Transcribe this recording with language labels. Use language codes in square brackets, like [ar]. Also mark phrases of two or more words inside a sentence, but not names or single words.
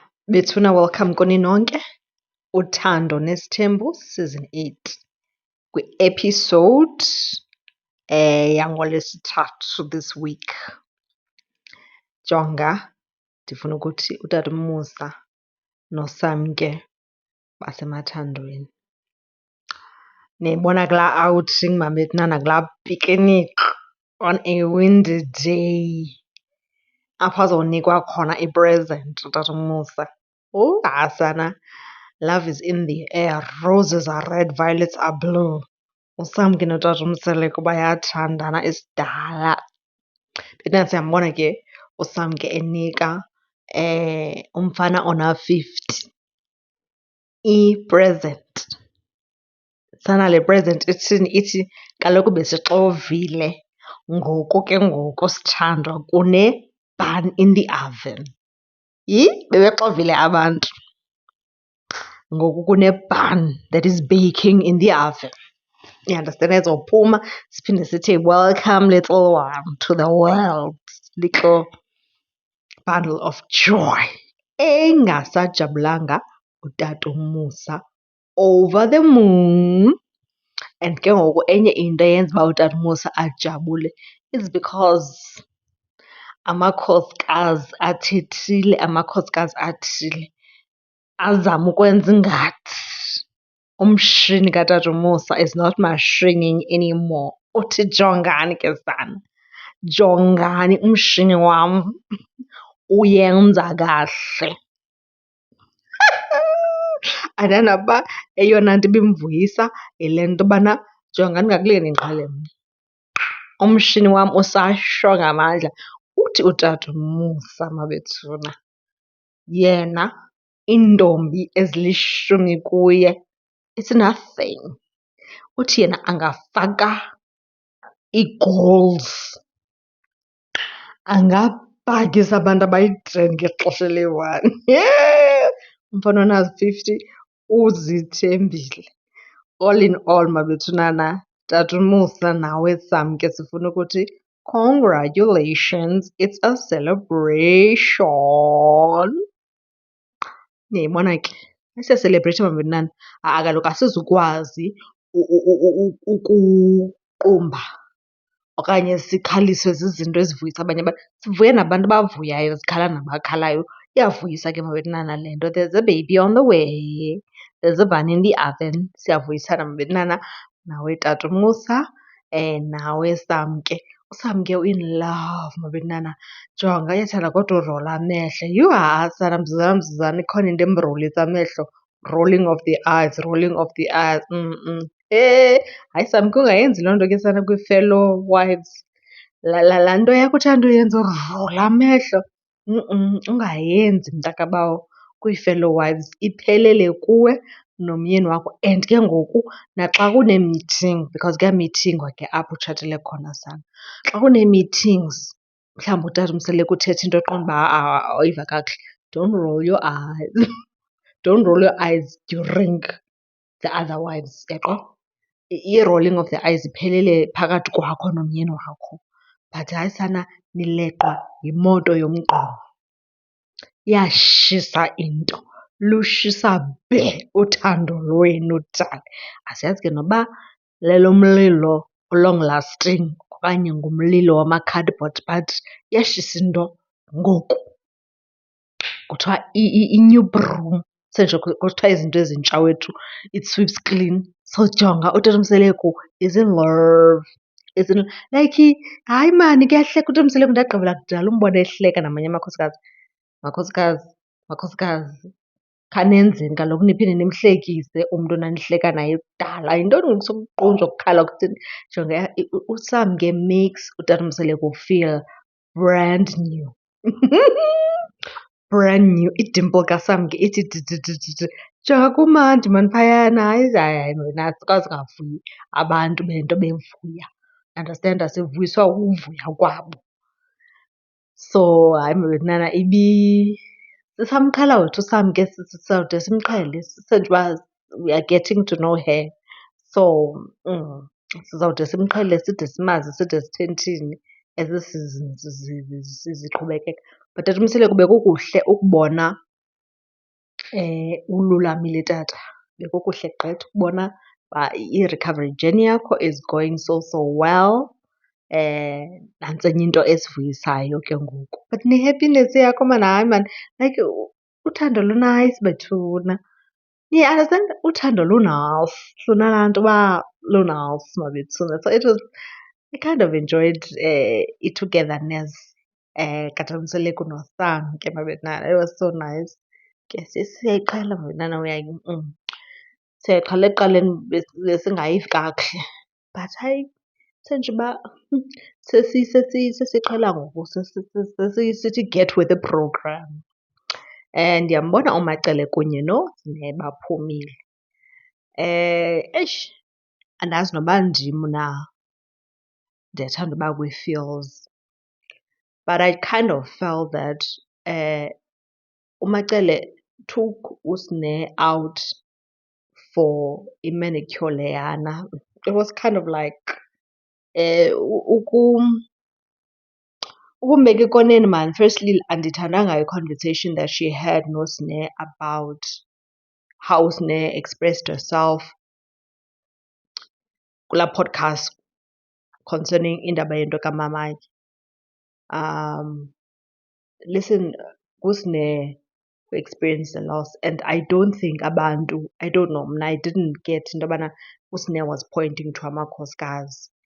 [xh] Bethuna, welcome kuni nonke. Uthando Nesithembu season 8 kwi-episode yangoLwesithathu [en] this week. [xh] Jonga, ndifuna ukuthi uTata Musa noSamke basemathandweni. Niyibona kulaa outing mabethunana, kulaa picnic [en] on a windy day [xh] apho azawunikwa khona i-present uTata Musa. [en] Hasana, love is in the air, roses are red, violets are blue. [xh] USamke noTata Umseleko bayathandana isidala. Bethuna siyambona ke uSamke enika umfana ona-50 i-present. Sana le present ithini? Ithi kaloku besixovile, ngoku ke ngoku sithandwa kune-bun [en] in the oven. [xh] Bebexovile abantu, ngoku kune-bun [en] that is baking in the oven. You understand? [xh] Ezophuma siphinde sithi [en] welcome little one to the world, little bundle of joy. [xh] Engasajabulanga uTata Musa [en] over the moon. [xh] And ke ngoku enye into eyenza uba uTata Musa ajabule [en] is because [xh] amakhosikazi athethile, amakhosikazi athile azama ukwenza ingathi umshini kaTata Musa [en] is not machining anymore. [xh] Uthi jongani ke sana, jongani umshini wam uyenza kahle. Andandaba uba eyona nto ibimvuyisa yile nto yobana jongani ngakule ndindiqhele mna, umshini wam usasho ngamandla. Uthi uTata Musa mabethuna yena iintombi ezilishumi kuye [en] it's nothing. [xh] Uthi yena angafaka ii-goals, angabhakisa abantu abayi-10 ngexesha eliyi-one. Umfana ona-50 uzithembile. [en] All in all [xh] mabethunana, Tata Musa nawe Samke sifuna ukuthi [en] congratulations, it's a celebration. [xh] Niyayibona ke, siyaselebreyitha mabethunana. Kaloku asizukwazi ukuqumba okanye sikhaliswe zizinto ezivuyisa abanye abantu. Sivuya nabantu abavuyayo, zikhala nabakhalayo. Iyavuyisa ke mabethunana le nto. [en] There's a baby on the way, there's a bun in the oven. [xh] Siyavuyisana mabethunana. Nawe Tata Musa nawe Samke. [en] USamke in love mabethunana. [xh] Jonga uyathanda kodwa urola amehlo. Sana mzuzana ikhona into emrolisa amehlo. [en] Rolling of the eyes, rolling of the eyes. [xh] Hayi Samke, ungayenzi loo nto ke sana kwi-fellow wives. Laa nto yakho uthanda uyenza urola amehlo, ungayenzi mntakabawo kwii-fellow wives. Iphelele kuwe nomyeni wakho. And ke ngoku naxa kunee-meeting, because kuyamithingwa ke apho utshatele khona sana. Xa kunee-meetings mhlawumbi uTata Umseleko uthetha into oqonda uba awayiva kakuhle, [en] don't roll your eyes. Don't roll your eyes during the other wives, uyaqonda? [xh] I-rolling of the eyes iphelele phakathi kwakho nomyeni wakho. But hayi sana nileqwa yimoto yomgqomo. Iyashisa into, lushisa bhe uthando lwenu dala. Asiyazi ke noba lelomlilo [en] o-long lasting [xh] okanye ngumlilo wama-cardboard, but iyashisa into ngoku. Kuthiwa [en] i-new broom, [xh] kusenje kuthiwa izinto ezintsha wethu, [en] it sweeps clean. So jonga uTata Umseleko is in love. [xh] Like hayi mani kuyahleka uTata Umseleko, ndagqibela kudala umbona ehleka namanye amakhosikazi. Makhosikazi, khanenzeni kaloku niphinde nimhlekise umntu enanihleka naye kudala. Yintoni ngoku sokuqunjwa kukhala kuthini? [en] Jonga uSamke makes uTata Umseleko feel brand new. Brand new. [xh] Idimple kaSamke ithi didididi. Jonga kumandi mani phayana. Hayi wena asikwazi ungavuyi abantu bento bevuya. Understand, sivuyiswa kuvuya kwabo. So hayi mabethunana, sisamqhela wethu uSamke, sizawude simqhele senje uba we are getting to know her. So sizawude simqhele side simazi side sitheni thini ezi seasons ziqhubekeka. But Tata Umseleko bekukuhle ukubona ululamile tata. Bekukuhle gqithi ukubona uba [en] i-recovery journey yakho is going so well. [xh] Nantsi enye into esivuyisayo ke ngoku. But ne-happiness yakho maan, hayi maan, like uthando lu-nice bethuna. Niyaunderstand? Uthando lu-nice. Funa laa nto uba lu-nice mabethuna. [en] So I kind of enjoyed i-togetherness kaTamseleko noSam ke mabetwana. It was so nice. [xh] Ke siyayiqhela mabetwana siyayiqhela ekuqaleni besingayivi kakuhle but hayi senje uba sesiyiqhela ngoku sesithi [en] get with the program. [xh] Ndiyambona uMacele kunye noZine baphumile. Eish, andazi noba ndim na ndiyathanda uba kwi-feels, [en] but I kind of felt that uMacele took uSine out for i-manicure leyana. It was kind of like [xh] ukumbeka ekoneni [en] man. Firstly, andithandanga i-conversation that she had noSine about how uSine expressed herself kulaa podcast concerning [xh] indaba yento kamamakhe. [en] Listen, uSine who experienced the loss, and I don't think abantu, I don't know, mna I didn't get into yobana uSine was pointing to amakhosikazi.